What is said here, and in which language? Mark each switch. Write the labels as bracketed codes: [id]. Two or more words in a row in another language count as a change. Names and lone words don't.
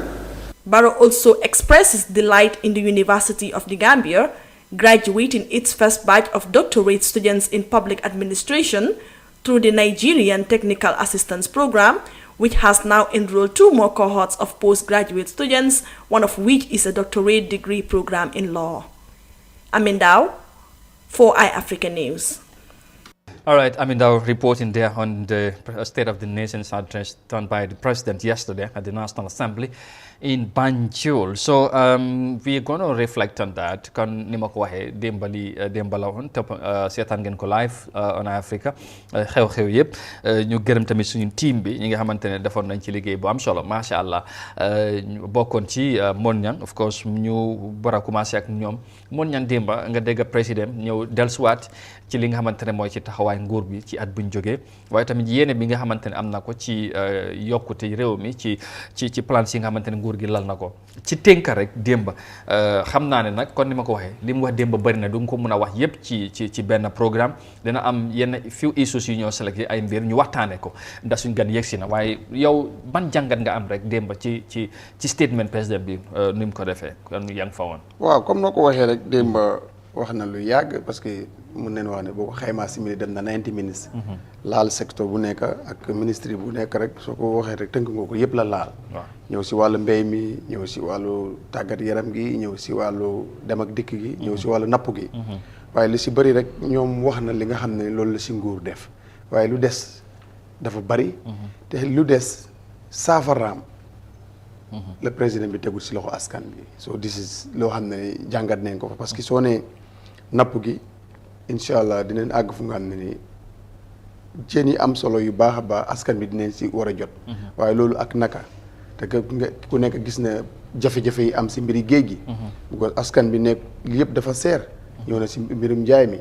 [en] Barrow also expresses delight in the University of the Gambia graduating its first batch of doctorate students in public administration through the Nigerian Technical Assistance Program, which has now enrolled 2 more cohorts of postgraduate students, one of which is a doctorate degree program in law. Amindao, for iAfrica News. All right, Amindaw reporting there on the State of the Nation's address done by the President yesterday at the National Assembly in Banjul. So we're going to reflect on that. [wo] Kon ni ma ko waxee démb la woon topp seetaan ngeen ko [en] live on Africa [wo] xew-xew yëpp ñu gërëm tamit suñu team bi ñi nga xamante ne defoon nañ ci liggéey bu am solo [ar] macha allah [wo] bokkoon ci Mon Ñang [en] of course [wo] ñu war a commencé ak ñoom Mon Ñang démba nga dégg président ñëw dellusiwaat ci li nga xamante ne mooy ci taxawaay nguur bi ci at buñ jógee waaye tamit yéene bi nga xamante ne am na ko ci yokkute réew mi ci plan si nga xamante ne nguur gi lal na ko ci tënk rek démba xam naa ne nag kon ni ma ko waxee li mu wax démba bëri na du nga ko mun a wax yépp ci benn programme dina am yenn [en] few issues [wo] yu ñoo sélecté ay mbir ñu waxtaane ko ndax suñ gan yegsi na waaye yow ban jàngat nga am rek démba ci statement président bi ni mu ko defee kon yaa ngi fa woon. waaw comme noo ko waxee rek démba wax na lu yàgg [fr] parce que [wo] mën nañu wax ne boo ko xaymaa simili dem na 90 minutes. laal secteur bu nekk ak ministre bu nekk rek soo ko waxee rek tënk nga ko yëpp la laal. ñëw si wàllu mbéy mi ñëw si wàllu tàggat yaram gi ñëw si wàllu dem ak dikk gi ñëw si wàllu napp gi. waaye lu si bëri rek ñoom wax na li nga xam ne loolu la si nguur def waaye lu des dafa bëri. te lu des saafaraam. [fr] le président [wo] bi tegul si loxo askan bi [en] so this is [wo] loo xam ne jàngat nañ ko fa [fr] parce que [wo] soo nee napp gi [ar] incha allah [wo] dinañ àgg fu nga xam ne nii jën yi am solo yu baax a baax askan bi dinañ si war a jot. waaye loolu ak naka te ku nekk gis na jafe-jafe yi am si mbiri géej gi. because askan bi nekk yëpp dafa seer. ñëw na si mbirum njaay mi.